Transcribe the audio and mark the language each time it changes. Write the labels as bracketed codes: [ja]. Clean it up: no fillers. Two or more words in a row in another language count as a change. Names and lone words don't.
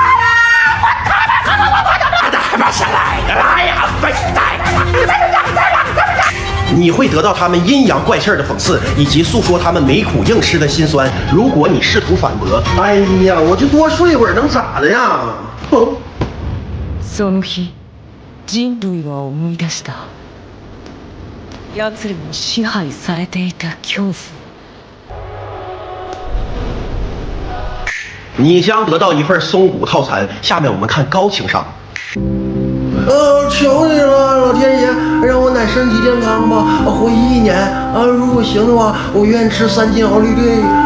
[zh] 你会得到他们阴阳怪气的讽刺，以及诉说他们没苦硬吃的辛酸。如果你试图反驳，哎呀，我就多睡会儿能咋的呀？ [ja] その日、人類は思い出した。奴らに支配されていた恐怖。 [zh] 你将得到一份松骨套餐。下面我们看高情商。求你了，老天爷，让我奶身体健康吧，活1年啊！如果行的话，我愿意吃3斤奥利给。